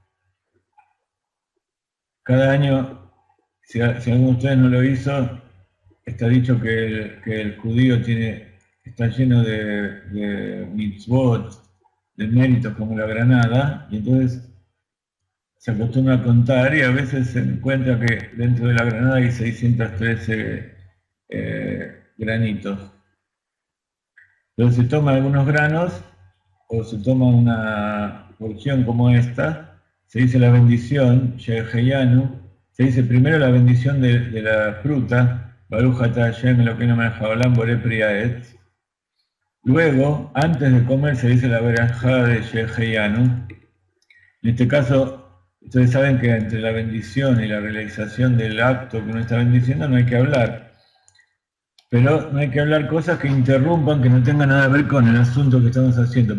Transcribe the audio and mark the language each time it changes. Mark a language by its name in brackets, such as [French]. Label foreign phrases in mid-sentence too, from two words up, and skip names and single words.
[Spanish] Cada año, si alguno de ustedes no lo hizo, está dicho que el judío está lleno de mitzvot, de méritos como la granada, y entonces se acostumbra a contar y a veces se encuentra que dentro de la granada hay 613 granitos. Entonces se toma algunos granos o se toma una porción como esta, se dice la bendición, Sheheyanu, se dice primero la bendición de la fruta, [Hebrew] ברוך אתה השם אלוקינו מלך העולם בורא פרי העץ. [Spanish] Luego, antes de comer, se dice la verajá de Sheheyanu. En este caso, ustedes saben que entre la bendición y la realización del acto que uno está bendiciendo no hay que hablar. Pero no hay que hablar cosas que interrumpan, que no tengan nada que ver con el asunto que estamos haciendo.